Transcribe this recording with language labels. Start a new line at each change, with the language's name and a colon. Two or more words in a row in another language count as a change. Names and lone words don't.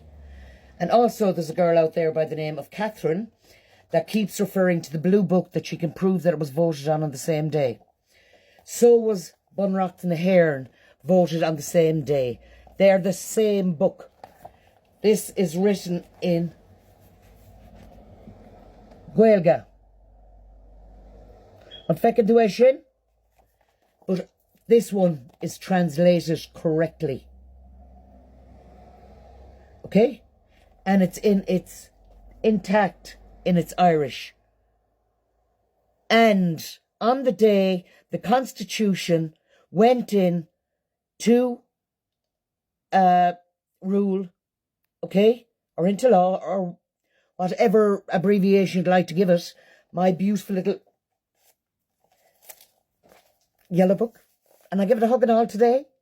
English: And also there's a girl out there by the name of Catherine that keeps referring to the blue book that she can prove that it was voted on the same day. So was Bunreacht and the Hairn voted on the same day. They're the same book. This is written in Gaeilge.
Irish: An fecin tú é sin?
English: But this one is translated correctly. Okay? And it's intact in its Irish. And on the day the Constitution went in to rule, okay, or into law, or whatever abbreviation you'd like to give it, my beautiful little yellow book, and I give it a hug and all today.